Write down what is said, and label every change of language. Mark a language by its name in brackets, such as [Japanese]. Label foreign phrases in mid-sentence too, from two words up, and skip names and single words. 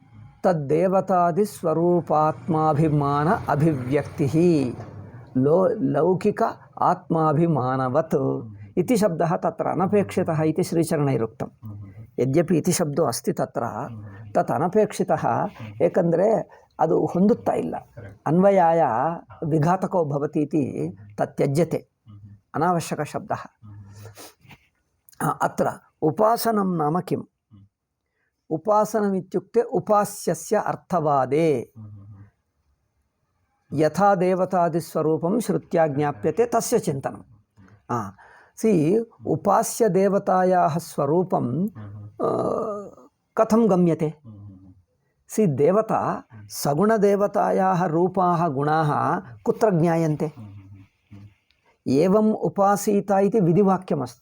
[Sanskrit] तद्देवतादिस्वरूपात्माभिमान अभिव्यक्तिः लौकिक आत्माभिमानवत् इति शब्दः तत्र अनपेक्षितः इति श्रीचरणैरुक्तं। यद्यपि इति शब्दो अस्ति तत्र तत् अनपेक्षितः, [Kannada] ಏಕೆಂದರೆ ಅದು ಹೊಂದುತ್ತಾ ಇಲ್ಲ, [Sanskrit] ಅನ್ವಯಾಯ ವಿಘಾತಕೋ ಭವತಿ ಇತಿ ತತ್ಯಜ್ಯತೆ, ಅನಾವಶ್ಯಕ ಶಬ್ದः। ಅತ್ರ ಉಪಾಸನಂ ನಾಮ ಕಿಂ? ಉಪಾಸನಮಿತ್ಯುಕ್ತೆ ಉಪಾಸ್ಯಸ್ಯ ಅರ್ಥವಾದೇ ಯಥಾ ದೇವತಾದಿಸ್ವರೂಪಂ ಶ್ರುತ್ಯಾ ಜ್ಞಾಪ್ಯತೆ ತಸ್ಯ ಚಿಂತನಂ। ಉಪಾಸ್ಯ ದೇವತಾಯಾಃ ಸ್ವರೂಪಂ कथं गम्यते? देवता सगुणदेवतायाः रूपाः गुणाः कुत्र ज्ञायन्ते? एवम् उपासीता इति विधिवाक्यमस्ति।